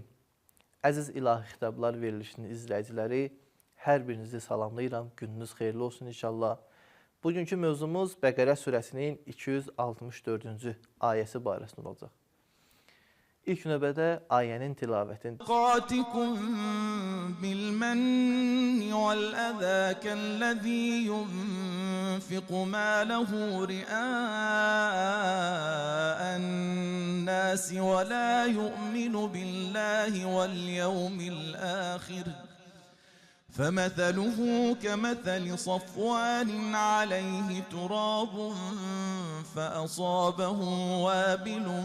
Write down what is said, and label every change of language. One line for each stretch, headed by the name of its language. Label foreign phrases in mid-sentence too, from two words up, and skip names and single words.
Azerbaijani: Əziz ilahi xitablar verilişinin izləyiciləri, hər birinizi salamlayıram. Gününüz xeyirli olsun inşallah. Bugünkü mövzumuz Bəqərə surəsinin 264-cü ayəsi barəsində olacaq. İlk növbədə ayənin tilavətini
Arabic: قاتكم بالمن والأذى كالذي ينفق ماله رئاء الناس ولا يؤمن بالله واليوم الآخر فمثله كمثل صفوان عليه تراب فأصابه وابل